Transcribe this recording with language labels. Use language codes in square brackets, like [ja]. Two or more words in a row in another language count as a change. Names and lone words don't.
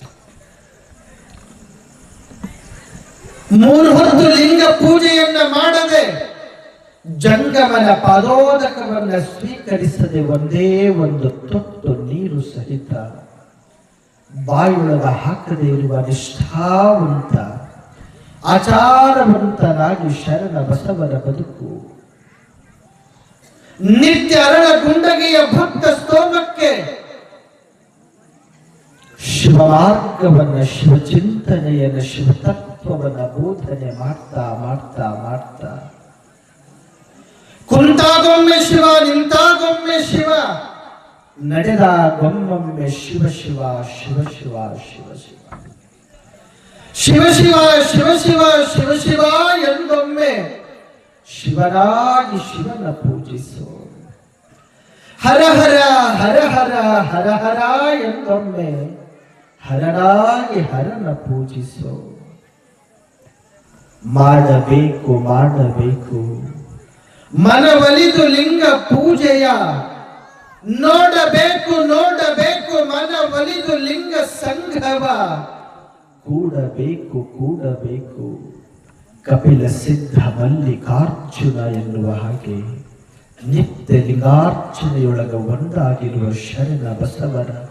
[kn] 3 ಹೊತ್ತು ಲಿಂಗ ಪೂಜೆಯನ್ನ ಮಾಡದೆ, ಜಂಗಮನ ಪಾದೋದಕವನ್ನ ಸ್ವೀಕರಿಸದೆ, ಒಂದೇ ಒಂದು ತೊಟ್ಟು ನೀರು ಸಹಿತ ಬಾಯೊಳಗ ಹಾಕದೇ ಇರುವ ನಿಷ್ಠಾವಂತ ಆಚಾರವಂತನಾಗಿ ಶರಣ ಬಸವನ ಬದುಕು. ನಿತ್ಯ ಅರಳ ಗುಂಡಗಿಯ ಭಕ್ತ ಸ್ತೋಮಕ್ಕೆ ಶಿವಮಾರ್ಗವನ್ನ, ಶಿವಚಿಂತನೆಯನ್ನ, ಶಿವತತ್ವವನ್ನ ಬೋಧನೆ ಮಾಡ್ತಾ ಮಾಡ್ತಾ ಮಾಡ್ತಾ ಕುಂತಾಗೊಮ್ಮೆ ಶಿವ, ನಿಂತಾಗೊಮ್ಮೆ ಶಿವ, ನಡೆದಾಗೊಮ್ಮೊಮ್ಮೆ ಶಿವ ಶಿವ ಶಿವ ಶಿವ ಶಿವ ಶಿವ ಶಿವ ಶಿವ ಶಿವ ಶಿವ ಶಿವ ಎಂದೊಮ್ಮೆ ಶಿವನಾಗಿ ಶಿವನ ಪೂಜಿಸು. ಹರ ಹರ ಹರ ಹರ ಹರ ಹರ ಎಂದೊಮ್ಮೆ ಹರನಾಗಿ ಹರನ ಪೂಜಿಸು. ಮಾಡಬೇಕು ಮಾಡಬೇಕು ಮನವಲಿದು ಲಿಂಗ ಪೂಜೆಯ, ನೋಡಬೇಕು ನೋಡಬೇಕು ಮನವಲಿದು ಲಿಂಗ ಸಂಘವ, ಕೂಡಬೇಕು ಕೂಡಬೇಕು ಕಪಿಲ ಸಿದ್ಧ ಮಲ್ಲಿಕಾರ್ಜುನ ಎನ್ನುವ ಹಾಗೆ ನಿತ್ಯ ಲಿಂಗಾರ್ಚನೆಯೊಳಗ ಒಂದಾಗಿರುವ ಶರಣ ಬಸವರ